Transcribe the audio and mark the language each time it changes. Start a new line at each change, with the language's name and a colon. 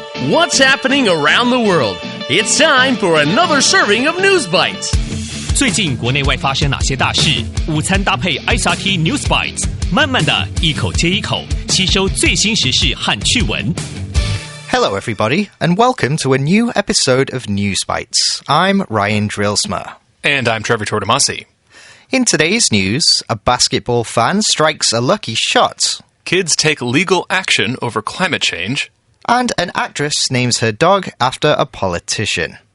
English: What's happening around the world? It's time for another serving of News Bites.
Chinese: 最近国内外发生哪些大事？午餐搭配 ICT News Bites， 慢慢的一口接一口吸收最新时事和趣闻。
English: Hello, everybody, and welcome to a new episode of News Bites. I'm Ryan Drillsma. And I'm Trevor Tortomasi. In today's news, a basketball fan strikes a lucky shot. Kids take legal action over climate change. And an actress names her dog after a politician.